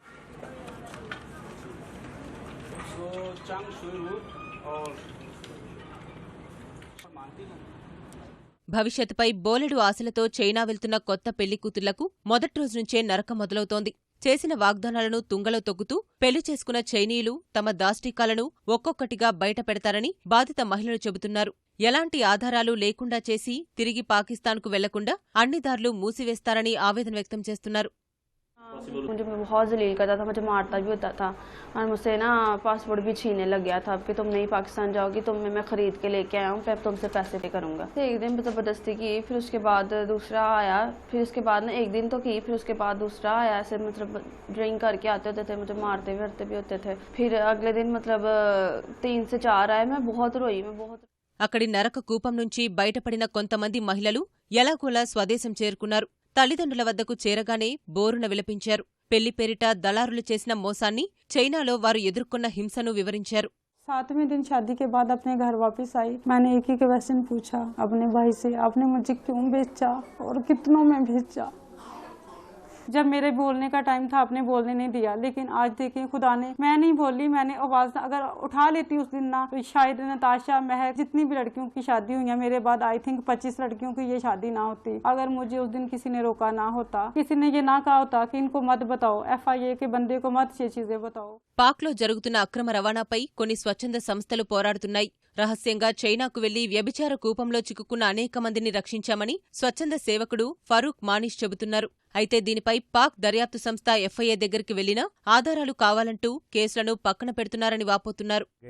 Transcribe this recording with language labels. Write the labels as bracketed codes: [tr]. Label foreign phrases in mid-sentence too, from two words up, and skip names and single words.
[te] భవిష్యత్తుపై బోలెడు ఆశలతో చైనా వెళ్తున్న కొత్త పెళ్లికూతుళ్లకు మొదటి రోజునుంచే నరకం మొదలవుతోంది. చేసిన వాగ్దానాలను తుంగలో తొక్కుతూ పెళ్లి చేసుకున్న చైనీయులు తమ దాష్టీకాలను ఒక్కొక్కటిగా బయట పెడతారని బాధిత మహిళలు చెబుతున్నారు. ఎలాంటి ఆధారాలు లేకుండా చేసి తిరిగి పాకిస్తాన్కు వెళ్లకుండా అన్ని దారులు మూసివేస్తారని ఆవేదన వ్యక్తం చేస్తున్నారు. [ur] مجھے بہت ذلیل کرتا تھا، مجھے مارتا بھی ہوتا تھا اور مجھ سے نا پاسپورٹ بھی چھیننے لگ گیا تھا کہ تم نہیں پاکستان جاؤ گی، میں خرید کے لے کے آیا ہوں، پھر تم سے پیسے پے کروں گا. ایک دن زبردستی کی، پھر اس کے بعد دوسرا آیا، پھر اس کے بعد نا ایک دن تو کی، پھر اس کے بعد دوسرا آیا. ایسے مطلب ڈرنک کر کے آتے ہوتے تھے، مجھے مارتے بھی ہوتے تھے. پھر اگلے دن مطلب 3 سے 4 آئے، میں بہت روئی, [te] అక్కడి నరక కూపం నుంచి బయటపడిన కొంతమంది మహిళలు ఎలాగోలా స్వదేశం చేరుకున్నారు. తల్లిదండ్రుల వద్దకు చేరగానే బోరున విలపించారు. పెళ్లి పేరిట దళారులు చేసిన మోసాన్ని, చైనాలో వారు ఎదుర్కొన్న హింసను వివరించారు. [ur] 7ویں دن شادی کے بعد اپنے گھر واپس آئی۔ میں نے ایک ہی کوئسچن پوچھا اپنے بھائی سے، آپ نے مجھے کیوں بیچا اور کتنوں میں بیچا? جب میرے بولنے کا ٹائم تھا آپ نے بولنے نہیں دیا، لیکن آج دیکھیے خدا نے، میں نہیں بولی، میں نے آواز اگر اٹھا لیتی اس دن نا، تو شاید نتاشا، مہر، جتنی بھی لڑکیوں کی شادی ہوئی ہے میرے بعد [en] I think [ur] 25 لڑکیوں کی یہ شادی نا ہوتی. اگر مجھے اس دن کسی نے روکا نا ہوتا، کسی نے یہ نا کہا ہوتا کہ ان کو مت بتاؤ، FIA کے بندے کو مت یہ چیزیں بتاؤ. [te] పాక్లో జరుగుతున్న అక్రమ రవాణాపై కొన్ని స్వచ్ఛంద సంస్థలు పోరాడుతున్నాయి. రహస్యంగా చైనాకు వెళ్లి వ్యభిచార కూపంలో చిక్కుకున్న అనేక మందిని రక్షించామని స్వచ్ఛంద సేవకుడు ఫరూక్ మానిష్ చెబుతున్నారు. అయితే దీనిపై పాక్ దర్యాప్తు సంస్థ FIA దగ్గరికి వెళ్లినా ఆధారాలు కావాలంటూ కేసులను పక్కన పెడుతున్నారని వాపోతున్నారు.